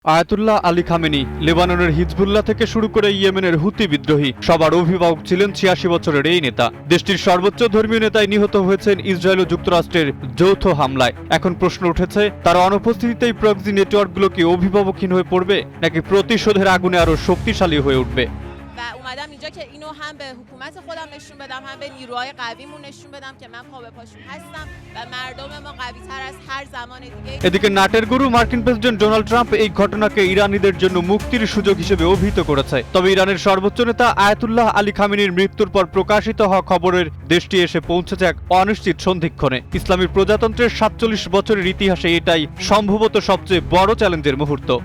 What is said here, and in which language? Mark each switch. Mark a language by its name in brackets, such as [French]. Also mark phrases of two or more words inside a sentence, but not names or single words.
[Bangla] আয়াতুল্লাহ আলী খামেনি লেবাননের হিজবুল্লাহ থেকে শুরু করে ইয়েমেনের হুতি বিদ্রোহী সবার অভিভাবক ছিলেন ৮৬ বছরের এই নেতা। দেশটির সর্বোচ্চ ধর্মীয় নেতাই নিহত হয়েছেন ইসরায়েল ও যুক্তরাষ্ট্রের যৌথ হামলায়। এখন প্রশ্ন উঠেছে, তার অনুপস্থিতিতেই প্রক্সি নেটওয়ার্কগুলো কি অভিভাবকহীন হয়ে পড়বে, নাকি প্রতিশোধের আগুনে আরো শক্তিশালী হয়ে উঠবে? [Persian] و اومدم اینجا که اینو هم به حکومت خودم نشون بدم، هم به نیروهای قویمون نشون بدم که من پا به پاشون هستم و مردم ما قوی تر از هر زمان دیگه। [Bangla] এদিকে নাটের গুরু মার্কিন প্রেসিডেন্ট ডোনাল্ড ট্রাম্প এই ঘটনাকে ইরানিদের জন্য মুক্তির সুযোগ হিসেবে অভিহিত করেছে। তবে ইরানের সর্বোচ্চ নেতা আয়াতুল্লাহ আলী খামেনির মৃত্যুর পর প্রকাশিত হওয়া খবরের দেশটি এসে পৌঁছেছে এক অনিশ্চিত সন্ধিক্ষণে। ইসলামী প্রজাতন্ত্রের ৪৭ বছরের ইতিহাসে এটাই সম্ভবত সবচেয়ে বড় চ্যালেঞ্জের মুহূর্ত।